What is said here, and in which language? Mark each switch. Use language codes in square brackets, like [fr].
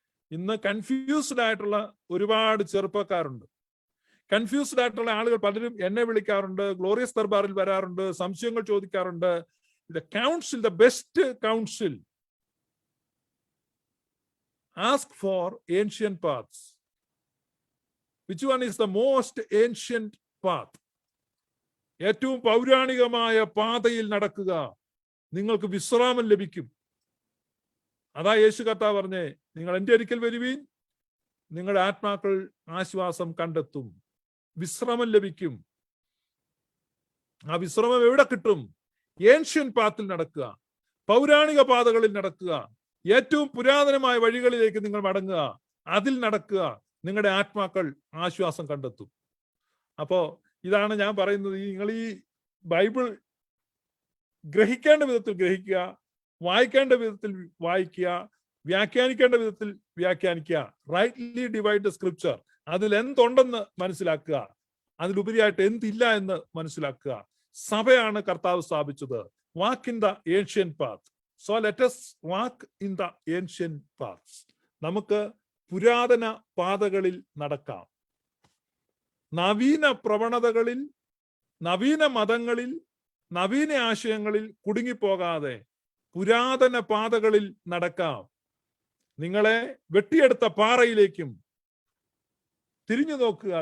[ml] ഇന്ന് കൺഫ്യൂസ്ഡ് ആയിട്ടുള്ള ഒരുപാട് ചെറുപ്പക്കാരുണ്ട്. കൺഫ്യൂസ്ഡ് ആയിട്ടുള്ള ആളുകൾ പലരും എന്നെ വിളിക്കാറുണ്ട്, ഗ്ലോറിയസ് ദർബാറിൽ വരാറുണ്ട്, സംശയങ്ങൾ ചോദിക്കാറുണ്ട്. [en] The council, the best council, ask for ancient paths. Which one is the most ancient path? [ml] ഏറ്റവും പൗരാണികമായ പാതയിൽ നടക്കുക, നിങ്ങൾക്ക് വിശ്രാമം ലഭിക്കും. അതാ യേശു കർത്താവ് പറഞ്ഞേ, നിങ്ങൾ എൻ്റെ അടുക്കൽ വരുവീൻ, നിങ്ങളുടെ ആത്മാക്കൾ ആശ്വാസം കണ്ടെത്തും, വിശ്രമം ലഭിക്കും. ആ വിശ്രമം എവിടെ കിട്ടും? ഏൻഷ്യൻ പാത്തിൽ നടക്കുക, പൗരാണിക പാതകളിൽ നടക്കുക, ഏറ്റവും പുരാതനമായ വഴികളിലേക്ക് നിങ്ങൾ മടങ്ങുക, അതിൽ നടക്കുക, നിങ്ങളുടെ ആത്മാക്കൾ ആശ്വാസം കണ്ടെത്തും. അപ്പോ ഇതാണ് ഞാൻ പറയുന്നത്. നിങ്ങൾ ഈ ബൈബിൾ ഗ്രഹിക്കേണ്ട വിധത്തിൽ ഗ്രഹിക്കുക, വായിക്കേണ്ട വിധത്തിൽ വായിക്കുക, വ്യാഖ്യാനിക്കേണ്ട വിധത്തിൽ വ്യാഖ്യാനിക്കുക. [en] Rightly divide the scripture. [ml] അതിൽ എന്തുണ്ടെന്ന് മനസ്സിലാക്കുക, അതിലുപരിയായിട്ട് എന്തില്ല എന്ന് മനസ്സിലാക്കുക. സഭയാണ് കർത്താവ് സ്ഥാപിച്ചത്. [en] Walk in the ancient path. So let us walk in the ancient paths. [ml] നമുക്ക് പുരാതന പാതകളിൽ നടക്കാം. നവീന പ്രവണതകളിൽ, നവീന മതങ്ങളിൽ, നവീന ആശയങ്ങളിൽ കുടുങ്ങിപ്പോകാതെ പുരാതന പാതകളിൽ നടക്കാം. നിങ്ങളെ വെട്ടിയെടുത്ത പാറയിലേക്കും തിരിഞ്ഞു നോക്കുക.